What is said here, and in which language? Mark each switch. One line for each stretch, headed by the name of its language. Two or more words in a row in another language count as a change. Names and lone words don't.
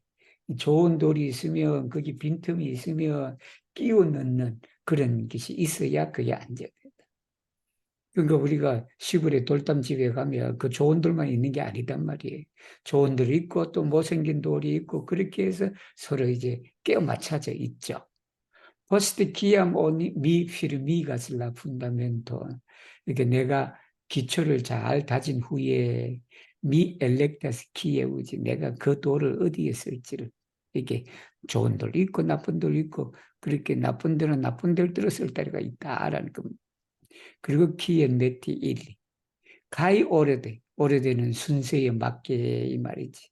Korean: 좋은 돌이 있으면 거기 빈틈이 있으면 끼워 넣는 그런 것이 있어야 그게 안정된다. 그러니까 우리가 시골에 돌담집에 가면 그 좋은 돌만 있는 게 아니단 말이에요. 좋은 돌이 있고 또 못생긴 돌이 있고 그렇게 해서 서로 이제 깨어 맞춰져 있죠.
Esperanto: Post chiam mi firmigas la fundamento.
Korean: 그러니까 내가 기초를 잘 다진 후에
Esperanto: mi elektas kie uzi
Korean: 내가 그 돌을 어디에 쓸지를 이게 좋은 돌 있고 나쁜 돌 있고 그렇게 나쁜 돌은 나쁜 돌대로 쓸 때가 있다라는 겁니다. 그리고
Esperanto: kien meti ili
Korean: 가히 오래되는 순서에 맞게 이 말이지.